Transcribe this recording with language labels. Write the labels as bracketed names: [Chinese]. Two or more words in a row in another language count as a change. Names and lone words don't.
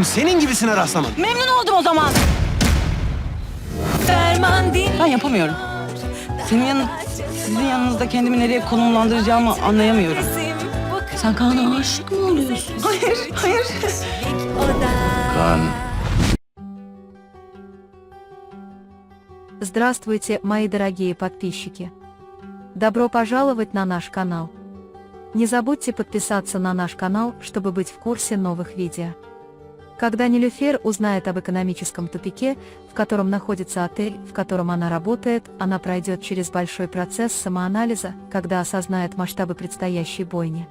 [Turkish] Senin gibisine rastlamadım. Memnun oldum o zaman. Ben yapamıyorum. Sizin yanınızda kendimi nereye konumlandıracağımı anlayamıyorum. Sen Kaan'a aşık mı oluyorsun? Hayır. Kaan, [Russian] Здравствуйте, мои дорогие подписчики! Добро пожаловать на наш канал. Не забудьте подписаться на наш канал, чтобы быть в курсе новых видео. Когда Нилюфер узнает об экономическом тупике, в котором находится отель, в котором она работает, она пройдет через большой процесс самоанализа, когда осознает масштабы предстоящей бойни.